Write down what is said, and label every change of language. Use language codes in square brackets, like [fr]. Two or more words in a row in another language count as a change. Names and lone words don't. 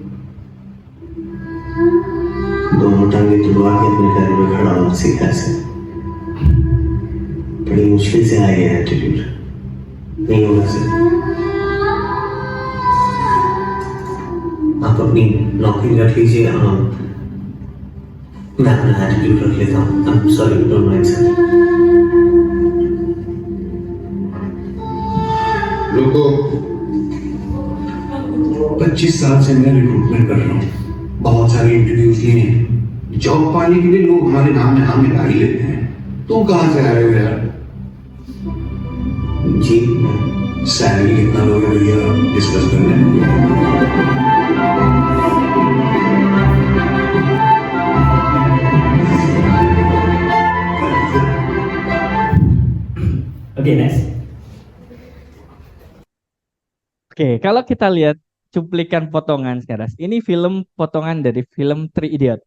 [hi] दोनों टांगे तुड़वा के अपने पैरों में खड़ा होना सीखा है सर बड़ी मुश्किल से आया गया एटीट्यूड नहीं होगा सर आप अपनी नौकरी रख लीजिए मैं अपना एटीट्यूड रख लेता हूँ [en] I'm sorry don't mind [hi] सर रुको, 25 साल से मैं रिक्रूटमेंट कर रहा हूँ, बहुत सारे इंटरव्यूज लिए हैं, जॉब पाने के लिए लोग हमारे नाम में हाँ मिला ही लेते हैं। तुम कहाँ से आए हो यार? जी सैलरी कितना लोगे भैया, डिस्कस कर लेंगे। [id] Oke, next. Oke, kalau kita lihat cuplikan potongan sekarang, ini film potongan dari film Three Idiot.